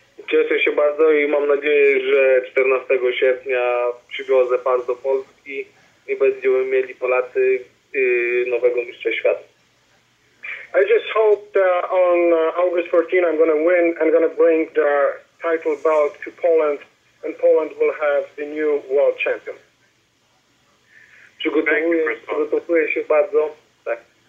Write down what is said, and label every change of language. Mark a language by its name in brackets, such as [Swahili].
[Polish] Cieszę się bardzo i mam nadzieję, że 14 sierpnia przywiozę pas do Polski i będziemy mieli Polacy nowego mistrza świata. [English] I just hope that on August 14 I'm going to win and going to bring the title belt to Poland, and Poland will have the new world champion. [Polish] Przygotowuję się bardzo. Tak.